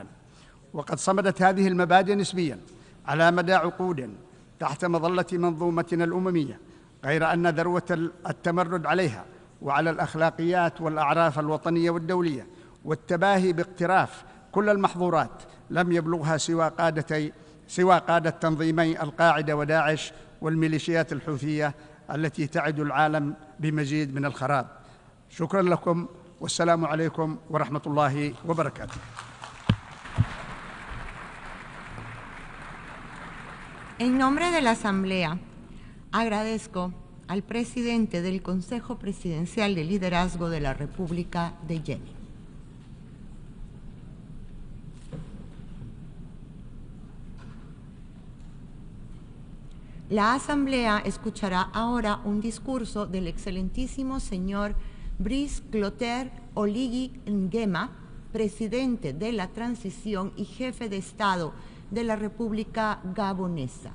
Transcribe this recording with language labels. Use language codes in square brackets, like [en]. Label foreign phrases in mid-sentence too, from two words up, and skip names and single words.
[ar] وقد صمدت هذه المبادئ نسبياً على مدى عقود تحت مظلة منظومتنا الأممية، غير أن ذروة التمرد عليها وعلى الأخلاقيات والأعراف الوطنية والدولية والتباهي باقتراف كل المحظورات لم يبلغها سوى قادة تنظيمي القاعدة وداعش والميليشيات الحوثية التي تعد العالم بمزيد من الخراب. شكرا لكم والسلام عليكم ورحمة الله وبركاته. [es] En nombre de la Asamblea, agradezco al presidente del Consejo Presidencial de Liderazgo de la República de Yemen. La Asamblea escuchará ahora un discurso del excelentísimo señor Brice Clotaire Oligui Nguema, presidente de la transición y jefe de Estado de la República Gabonesa.